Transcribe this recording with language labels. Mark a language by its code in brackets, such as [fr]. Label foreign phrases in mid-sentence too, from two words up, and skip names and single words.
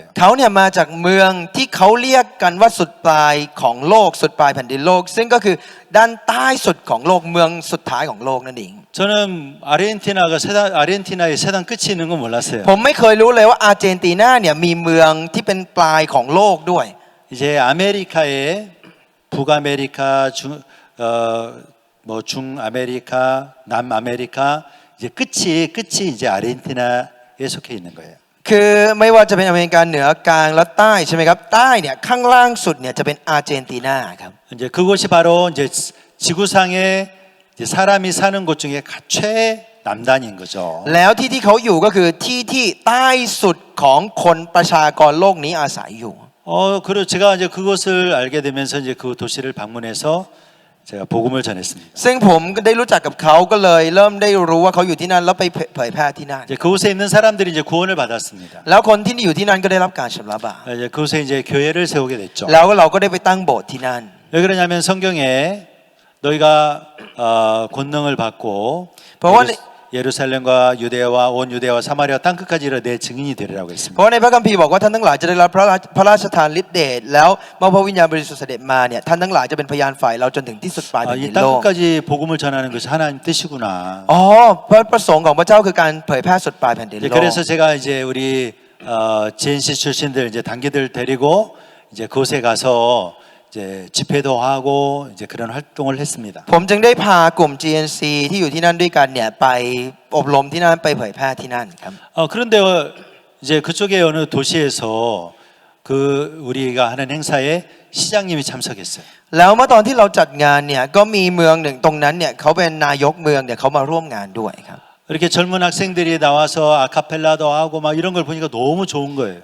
[th] เขาเนี่ยมาจากเมืองที่เขาเรียกกันว่าสุดปลายของโลก สุดปลายแผ่นดินโลก ซึ่งก็คือด้านใต้สุดของโลกเมืองสุดท้ายของโลกนั่นเอง [ko] 저는 아르헨티나의 세상 끝이 있는 건 몰랐어요. [th] ผมไม่เคยรู้เลยว่าอาร์เจนตินาเนี่ยมีเมืองที่เป็นปลายของโลกด้วย [ko] 이제 아메리카의 북아메리카, 중아메리카, 남아메리카 이제 끝이 이제 아르헨티나에 속해 있는 거예요. [th] คือไม่ว่าจะเป็นอเมริกาเหนือกลางและใต้ใช่ไหมครับใต้เนี่ยข้างล่างสุดเนี่ยจะเป็นอาร์เจนตินาครับ [ko] 이제 그곳이 바로 이제 지구상에 이제 사람이 사는 곳 중에 최남단인 거죠. [th] แล้วที่เขาอยู่ก็คือที่ใต้สุดของคนประชากรโลกนี้อาศัยอยู่ [ko] 그리고 제가 이제 그것을 알게 되면서 이제 그 도시를 방문해서 제가 복음을 전했습니다. [th] ซึ่งผมก็ได้รู้จักกับเขาก็เลยเริ่มได้รู้ว่าเขาอยู่ที่นั่นแล้วไปเผยแพร่ที่นั่น [ko] 이제 그곳에 있는 사람들이 이제 구원을 받았습니다. [th] แล้วคนที่อยู่ที่นั่นก็ได้รับการชำระบาป [ko] 이제 그곳에 이제 교회를 세우게 됐죠. [th] แล้วเราก็ได้ไปตั้งโบสถ์ที่นั่น [ko] 왜 그러냐면 성경에 너희가 권능을 받고 [th] เพราะว่า [ko] 예루살렘과 유대와 온 유대와 사마리아 땅 끝까지 이르러 내 증인이 되리라고 [th] เพ [ko] 했습니다. [th] ราะในพระคัมภีร์บอกว่าท่านทั้งหลายจะได้รับพระราชทานฤทธิ์เดชแล้วเมื่อพระวิญญาณบริสุทธิ์เสด็จมาเนี่ยท่านทั้งหลายจะเป็นพยานฝ่ายเราจนถึงที่สุดปลายแผ่นดิน [ko] 이 땅 [th] โลก [ko] 끝까지 복음을 전하는 것이 하나님 뜻이구나. [th] อ๋อพระประสงค์ของพระเจ้าคือการเผยแพร่สุดปลายแผ่นดิน [ko] 이제 [th] โลก [ko] 그래서 제가 이제 우리 GNC 출신들 이제 단계들 데리고 이제 그곳에 가서 이제 집회도 하고 이제 그런 활동을 했습니다. [th] ผมจึงได้พากลุ่ม GNC ที่อยู่ที่นั่นด้วยกันเนี่ยไปอบรมที่นั่นไปเผยแพร่ที่นั่นครับ [ko] 그런데 이제 그쪽에 어느 도시에서 그 우리가 하는 행사에 시장님이 참석했어요. [th] แล้วเมื่อตอนที่เราจัดงานเนี่ยก็มีเมืองหนึ่งตรงนั้นเนี่ยเขาเป็นนายกเมืองเนี่ยเขามาร่วมงานด้วยครับ [ko] 이렇게 젊은 학생들이 나와서 아카펠라도 하고 막 이런 걸 보니까 너무 좋은 거예요.